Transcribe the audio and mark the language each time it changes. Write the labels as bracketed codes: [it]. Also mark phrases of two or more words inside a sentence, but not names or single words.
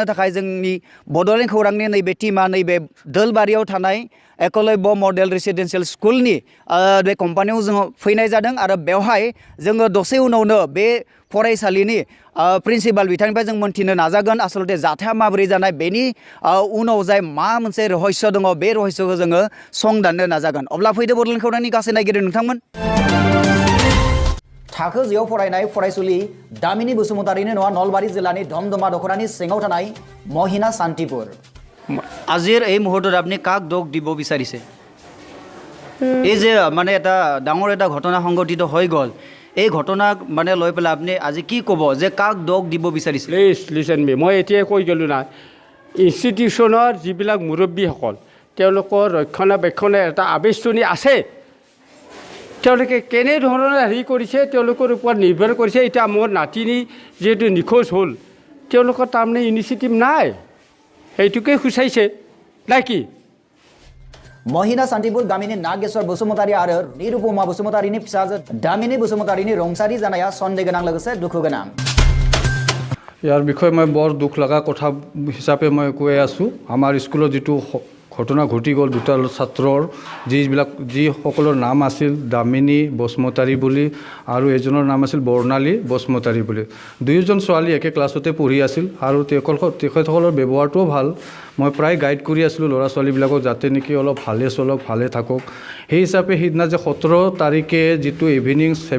[brx] थाखाय जोंनि बड'लेण्ड खौरांनि नैबे टीमा नैबे दोलबारियाव थानाय एकलव्य मडेल रेसिडेन्सियेल स्कुलनि बे कम्पानियाव जोङो फैनाय जादों आरो बेवहाय जोङो दसे उनावनो बे फरायसालिनि प्रिन्सिपाल बिथांनिफ्राय जों मोनथिनो नाजागोन आसलते जाथाया माबोरै जानाय बेनि उनाव जाय मा मोनसे रहस्य दङ बे रहस्यखौ जोङो सं दाननो नाजागोन अब्ला फैदो बड'लेण्ड खौरांनि गासै नायगिरि नोंथांमोन थाखो 10 फरायनाय फरायसुलि दामिनी बसुमतारीनि न'आ नलबारि जिल्लानि धमधमा दख'रानि सिङाव थानाय महिना शान्तिपुर [as] আজিৰ এই মুহূৰ্তত আপুনি কাক দোষ দিব বিচাৰিছে এই যে মানে এটা ডাঙৰ এটা ঘটনা সংঘটিত হৈ গ'ল এই ঘটনাক মানে লৈ পেলাই আপুনি আজি কি ক'ব যে কাক দোষ দিব বিচাৰিছে [en] please listen me [as] মই এতিয়া কৈ গ'লো না ইনষ্টিটিউশ্যনৰ যিবিলাক মুৰব্বীসকল তেওঁলোকৰ ৰক্ষণাবেক্ষণে এটা আবেষ্টনী আছে তেওঁলোকে কেনেধৰণৰ হেৰি কৰিছে তেওঁলোকৰ ওপৰত নিৰ্ভৰ কৰিছে এতিয়া মোৰ নাতিনী যিহেতু নিখোজ হ'ল তেওঁলোকৰ তাৰমানে ইনিচিয়েটিভ নাই এইটোকে খুচাইছে নাকি [brx] महिना शान्तिपुर गामिनि नागेश्वर बसुमतारी आरो निरुपमा बसुमतारीनि फिसाजो दामिनी बसुमतारीनि रुंसारि जानाया सन्देह गोनां लोगोसे दुखु गोनां [as] ইয়াৰ বিষয়ে মই বৰ দুখ লগা কথা হিচাপে মই কৈ আছোঁ আমাৰ স্কুলত যিটো ঘটনা ঘটি গ'ল দুটা ছাত্ৰৰ যিসকলৰ নাম আছিল দামিনী বসুমতাৰী বুলি আৰু এজনৰ নাম আছিল বৰ্ণালী বসুমতাৰী বুলি দুয়োজন ছোৱালী একে ক্লাছতে পঢ়ি আছিল আৰু তেখেতসকলৰ ব্যৱহাৰটোও ভাল মই প্ৰায় গাইড কৰি আছিলোঁ ল'ৰা ছোৱালীবিলাকক যাতে নেকি অলপ ভালে চলক ভালে থাকক সেই হিচাপে সিদিনা যে 17 তাৰিখে যিটো ইভিনিং